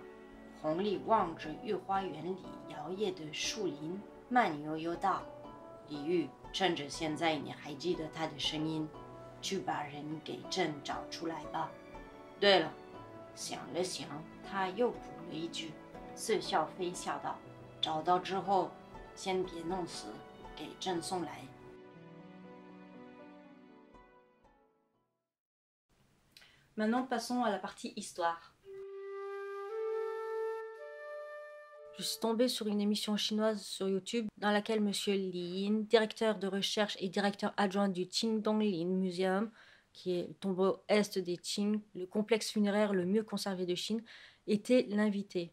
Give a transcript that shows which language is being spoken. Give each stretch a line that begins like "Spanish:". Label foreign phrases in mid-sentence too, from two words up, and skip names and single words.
Chinese: 弘历望着御花园里摇曳的树林，慢悠悠道：“李煜，趁着现在你还记得他的声音，去把人给朕找出来吧。对了。” 想了想，他又补了一句，似笑非笑道：“找到之后，先别弄死，给朕送来。”
French: Maintenant, passons à la partie histoire. Je suis tombée sur une émission chinoise sur YouTube dans laquelle Monsieur Li Yin, directeur de recherche et directeur adjoint du Qingdonglin Museum, qui est le tombeau est des Qing, le complexe funéraire le mieux conservé de Chine, était l'invité.